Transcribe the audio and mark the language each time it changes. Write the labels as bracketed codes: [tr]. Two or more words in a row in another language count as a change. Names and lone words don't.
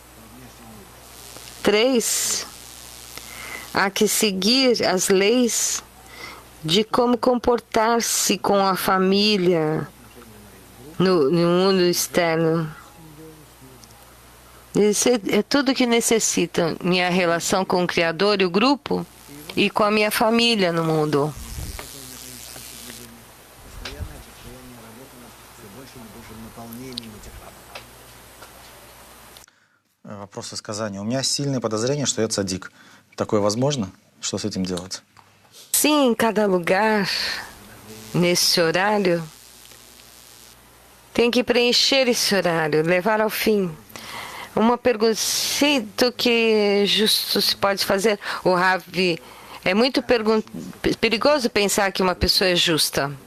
[pt] 3, há que seguir as leis de como comportar-se com a família no mundo externo. Isso é tudo que necessita, minha relação com o Criador e o grupo e com a minha família no mundo. [ru] Вопрос высказания. У меня сильное подозрение, что я цадик. Такое возможно? Что с этим делать? [pt] Sim, em cada lugar, nesse horário, tem que preencher esse horário, levar ao fim. Uma pergunta, sinto que justo se pode fazer. O Ravi, é muito perigoso pensar que uma pessoa é justa.